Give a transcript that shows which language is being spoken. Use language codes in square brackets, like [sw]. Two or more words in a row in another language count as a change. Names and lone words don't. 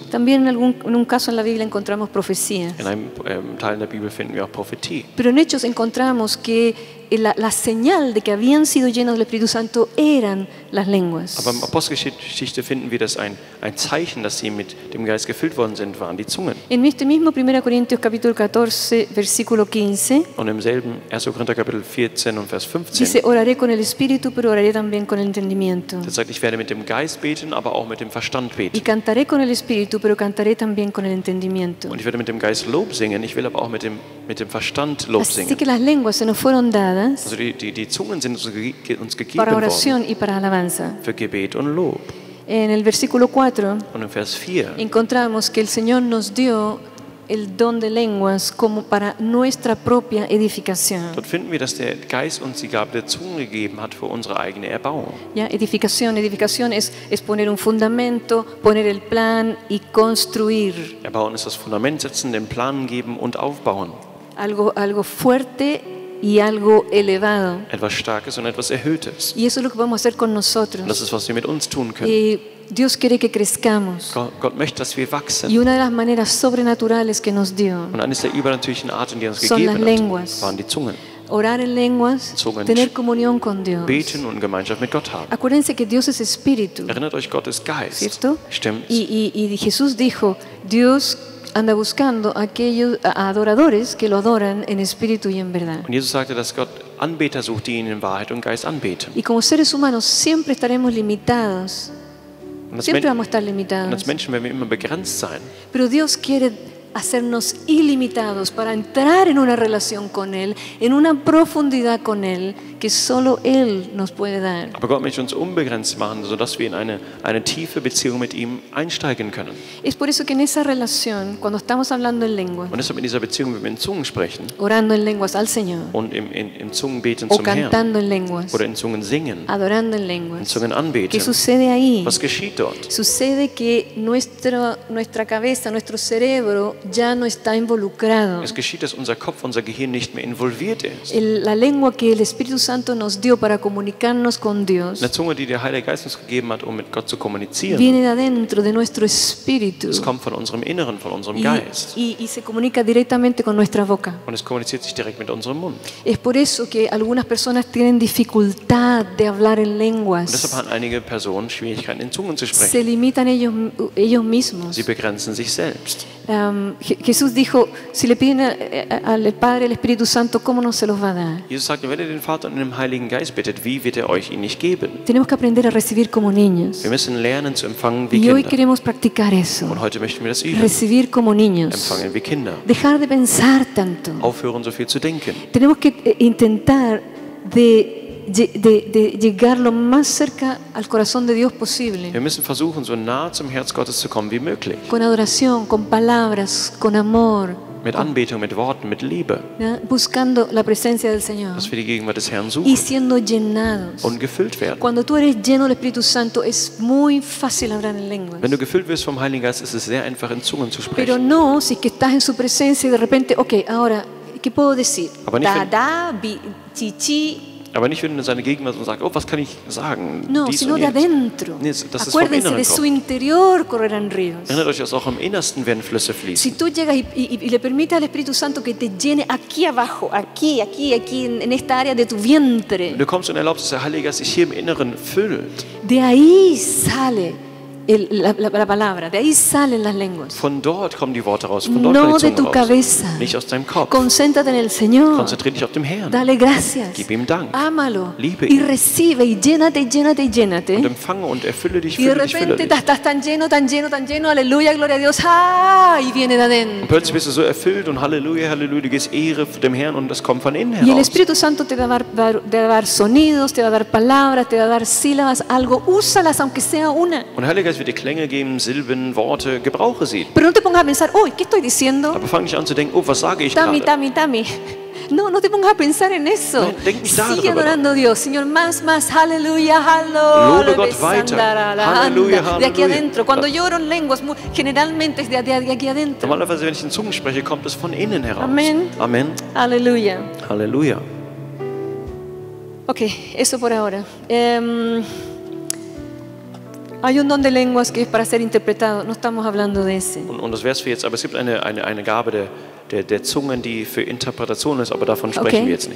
[es] También en un caso en la Biblia encontramos profecías. [de] In einem Teil in der Bibel finden wir auch Prophetie. [es] Pero en Hechos encontramos que la señal de que habían sido llenos del Espíritu Santo eran las lenguas. [de] Aber in Apostelgeschichte finden wir, dass ein Zeichen, dass sie mit dem Geist gefüllt worden sind, waren die Zungen. [es] En este mismo 1 Corintios capítulo 14, versículo 15, [de] Und im selben 1. Korinther Kapitel 14 und Vers 15, [es] dice, oraré con el Espíritu, pero oraré también con el entendimiento. [de] das sagt, ich werde mit dem Geist beten, aber auch mit dem Verstand [es] Y [de] beten. [es] cantaré con el Espíritu, pero cantaré también con el entendimiento. [de] Und ich werde mit dem Geist Lob singen, ich will aber auch mit dem Verstand Lob [es] Así [de] singen. [es] que las lenguas se nos fueron dadas [de] Also die Zungen sind uns gegeben [es] para [de] worden [es] oración y para alabanza. [de] für Gebet und Lob. [es] En el versículo 4 [de] Und im Vers 4 [es] encontramos que el Señor nos dio el don de lenguas como para nuestra propia edificación. [de] dort finden wir, dass der Geist uns die Gabe der Zungen gegeben hat für unsere eigene Erbauung. [es] ¿Ya? Edificación es poner un fundamento, poner el plan y construir [de] Erbauen ist das Fundament setzen, den Plan geben und aufbauen. [es] algo fuerte y algo elevado. [de] Etwas Starkes und etwas Erhöhtes. [es] Y eso es lo que vamos a hacer con [de] Und das [es] nosotros. [de] ist, was wir mit uns tun können. [es] Dios quiere que crezcamos. [de] Gott möchte, dass wir wachsen. [es] Y una de las maneras sobrenaturales que nos dio, [de] Und eines der übernatürlichen Arten, die er uns [es] Son [de] gegeben [es] las [de] hat, [es] lenguas. [de] waren die Zungen. [es] orar en lenguas, [de] Zungen. [es] tener comunión con Dios. [de] Beten und Gemeinschaft mit Gott haben. [es] Acuérdense que Dios es espíritu, [de] Erinnert euch, Gott ist Geist. [es] ¿cierto? [de] Stimmt. [es] Y Jesús dijo, Dios anda buscando a adoradores que lo adoran en espíritu y en verdad. [de] Und Jesus sagte, dass Gott Anbeter sucht, die ihn in Wahrheit und Geist anbeten. [es] Y como seres humanos siempre estaremos limitados, [de] Und als, [es] siempre vamos a estar [de] und als [es] limitados. [de] Menschen werden wir immer begrenzt sein. [es] Pero Dios quiere hacernos ilimitados para entrar en una relación con Él, en una profundidad con Él que solo Él nos puede dar. [de] Aber Gott möchte uns unbegrenzt machen, sodass wir in eine tiefe Beziehung mit ihm einsteigen können. [es] Es por eso que en esa relación, cuando estamos hablando en lenguas, [de] Und deshalb in dieser Beziehung, wenn wir in Zungen sprechen [es] orando en lenguas al Señor, [de] und im Zungenbeten [es] o [de] zum Herrn [es] cantando en lenguas, [de] oder in Zungen singen, [es] adorando en [de] in [es] lenguas, [de] Zungen [es] ¿qué [de] anbeten, [es] sucede ahí? [de] was geschieht dort? [es] Sucede que nuestra cabeza, nuestro cerebro ya no está involucrado. [de] Es geschieht, dass unser Kopf, unser Gehirn nicht mehr involviert ist. [es] La lengua que el Espíritu Santo nos dio para comunicarnos con Dios [de] Eine Zunge, die der Heilige Geist uns gegeben hat, um mit Gott zu kommunizieren, [es] viene de adentro de nuestro espíritu [de] es kommt von unserem Inneren, von unserem [es] y, [de] Geist. [es] y se comunica directamente con nuestra boca. [de] Und es kommuniziert sich direkt mit unserem Mund. [es] Es por eso que algunas personas tienen dificultad de hablar en [de] Und [es] lenguas. [de] deshalb haben einige Personen Schwierigkeiten, in Zungen zu [es] Se [de] sprechen. [es] limitan ellos mismos. [de] Sie begrenzen sich selbst. [es] Jesús dijo, si le piden al Padre el Espíritu Santo, ¿cómo no se los va a dar? [de] Jesus sagt, wenn ihr den Vater und den Heiligen Geist bittet, wie wird er euch ihn nicht geben? [es] Tenemos que aprender a recibir como niños. [de] Wir müssen lernen zu empfangen wie [es] Y hoy [de] Kinder. [es] queremos practicar eso. [de] Und heute möchten wir das üben. [es] Recibir como niños. [de] Empfangen wie Kinder. [es] Dejar de pensar tanto. [de] Aufhören, so viel zu denken. [es] Tenemos que intentar de llegar lo más cerca al corazón de Dios posible. [de] Wir müssen versuchen, so nah zum Herz Gottes zu kommen wie möglich. [es] Con adoración, con palabras, con amor, [de] Mit Anbetung, mit Worten, mit Liebe. [es] ¿ya? Buscando la presencia del Señor [de] Dass wir die Gegenwart des Herrn [es] y [de] suchen [es] siendo llenados. [de] und gefüllt werden. [es] Cuando tú eres lleno del Espíritu Santo es muy fácil hablar en lenguas. [de] Wenn du gefüllt wirst vom Heiligen Geist, ist es sehr einfach, in Zungen zu [es] Pero [de] sprechen. [es] no si es que estás en su presencia y de repente, ok, ahora, ¿qué puedo decir? [de] Aber nicht, Da, wenn- da, bi, chi, chi. Aber nicht, wenn du in seine Gegenwart und sagst, oh, was kann ich sagen? [es] No, [de] Dies [es] sino [de] und [es] de [de] jenes. [es] adentro. [de] Nee, das ist vom [es] Acuérdense, [de] Inneren [es] de su [de] kommen. [es] interior correrán ríos. [de] Erinnert euch, dass auch im Innersten werden Flüsse [es] Si [de] fließen. [es] tú llegas y le permites al Espíritu Santo que te llene aquí abajo, aquí, en esta área de tu vientre, [de] Wenn du kommst und erlaubst, dass der Heilige Geist sich hier im Inneren füllt, [es] de ahí sale la palabra, de ahí salen las lenguas. [de] von dort kommen die Worte raus, von dort kommen [es] No [de] die [es] de tu [de] Zungen raus. [es] cabeza. [de] Nicht aus deinem Kopf. [es] Concéntrate en el Señor. [de] Konzentriere dich auf den Herrn. [es] Dale gracias. [de] Gib ihm Dank. [es] Ámalo. [de] Liebe [es] Y [de] ihn. [es] recibe y llénate, llénate, [de] Und [es] llénate. [de] empfange und erfülle dich, [es] Y de [de] fülle dich, fülle [es] repente [de] dich. [es] estás tan lleno, aleluya, gloria a Dios. ¡Ah! Y viene de [de] Und [es] adentro. [de] plötzlich bist du so erfüllt und Halleluja, Halleluja, du gehst Ehre dem Herrn und das kommt von innen [es] Y el [de] heraus. [es] Espíritu Santo te va a dar sonidos, te va a dar palabras, te va a dar sílabas, algo. Úsalas aunque sea una. [de] Und der Heilige Geist wird dir Klänge geben, Silben, Worte, gebrauche sie. [es] Pero no te pongas a pensar, uy, ¿qué estoy diciendo? [de] Aber fang nicht an zu denken, oh, was sage ich Tami, gerade? tami, tami. [es] No, no te pongas a pensar en eso. [de] Nein, denk nicht [es] Sigue [de] darüber [es] adorando a Dios, Señor, más, aleluya, [de] Lobe Gott weiter. Halleluja, [es] de aquí [de] Halleluja. [es] adentro. Cuando yo oro en lenguas, generalmente es de aquí adentro. [de] Normalerweise, wenn ich in Zungen spreche, kommt es von innen heraus. [es] Amen. [de] Amen. [es] Aleluya. [de] Halleluja. [es] Ok, eso por ahora. Hay un don de lenguas que es para ser interpretado. No estamos hablando de ese. [de] Und das wär's für jetzt. Aber es gibt eine Gabe der Zungen, die für Interpretation ist, aber davon sprechen wir jetzt